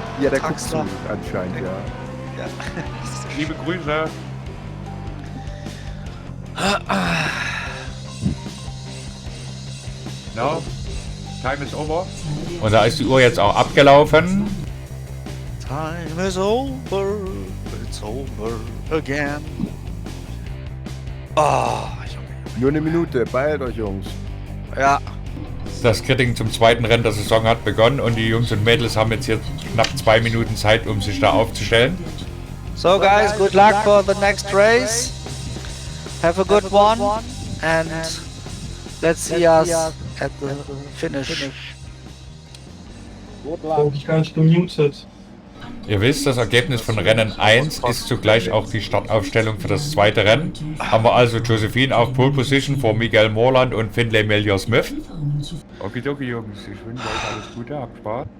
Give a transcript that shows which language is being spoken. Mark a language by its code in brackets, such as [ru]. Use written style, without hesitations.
[de] Ja, der guckt zu anscheinend, ja. Liebe Grüße. [en] No, time is over. [de] Und da ist die Uhr jetzt auch abgelaufen. [en] Time is over, it's over again. [de] Nur eine Minute, beeilt euch, Jungs. Ja. Das Kriting zum zweiten Rennen der Saison hat begonnen und die Jungs und Mädels haben jetzt hier knapp 2 Minuten Zeit, um sich da aufzustellen. [en] So guys, good luck for the next race. Have a good one and let's see us at the finish. [de] Oh, ich gar nicht gemutet. Ihr wisst, das Ergebnis von Rennen 1 ist zugleich auch die Startaufstellung für das zweite Rennen. Haben wir also Josephine auf Pole Position vor Miguel Morland und Finlay Melior-Smith. Okidoki, Jungs, ich wünsche euch alles Gute, habt Spaß.